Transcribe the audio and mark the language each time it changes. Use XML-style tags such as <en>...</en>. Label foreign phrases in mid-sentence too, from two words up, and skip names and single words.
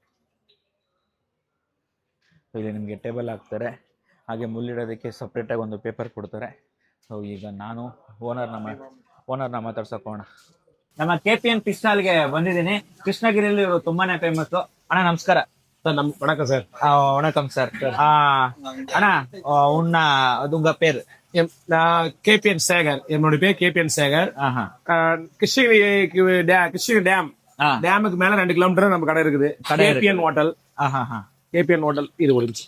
<kn>ಇಲ್ಲಿ ನಿಮಗೆ ಟೇಬಲ್ ಹಾಕ್ತಾರೆ, ಹಾಗೆ ಮುಲ್ಲಿಡೋದಕ್ಕೆ ಸಪ್ರೇಟಾಗಿ ಒಂದು ಪೇಪರ್ ಕೊಡ್ತಾರೆ. ಸೊ ಈಗ ನಾನು ಓನರ್ನ ಮಾತಾಡ್ಸೋಕೋಣ. ನಮ್ಮ KPN</kn> <en>fish stall</en> <kn>ಬಂದಿದ್ದೀನಿ. ಕೃಷ್ಣಗಿರಿಯಲ್ಲಿ ಇವರು ತುಂಬಾನೇ ಫೇಮಸ್. ಅಣ್ಣ ನಮಸ್ಕಾರ.</kn> <ta>சார் வணக்கம் சார். வணக்கம் சார். அண்ணா உன்ன அது உங்க பேர்? நான் கேபிஎன் சேகர். என்னோட பேர் கேபிஎன் சேகர். ஆஹா. கிருஷ்ணகிரி கிருஷ்ணகிரி டேம் டேமுக்கு மேல 2 கிலோமீட்டர் நம்ம கடை இருக்குது. கேபிஎன் ஹோட்டல். கேபிஎன் ஹோட்டல் இது ஒழிச்சு</ta>